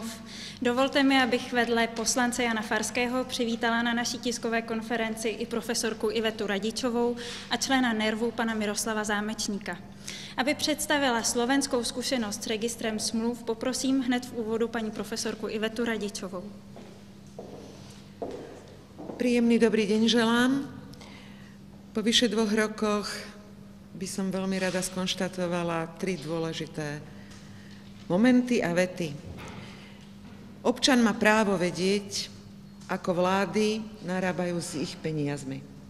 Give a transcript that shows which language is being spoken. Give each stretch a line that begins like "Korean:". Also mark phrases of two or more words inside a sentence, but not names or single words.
Czech: Dovolte mi, abych vedle poslance Jana Farského přivítala na naší tiskové konferenci i profesorku Ivetu Radičovou a člena NERVu pana Miroslava Zámečníka. Aby představila slovenskou zkušenost s registrem smluv, poprosím hned v úvodu paní profesorku Ivetu Radičovou.
Slovak: Príjemný dobrý deň želám. Po vyše 2 rokoch by som veľmi rada skonštatovala 3 dôležité momenty a vety. Občan má právo vedieť, ako vlády narábajú s ich peniazmi.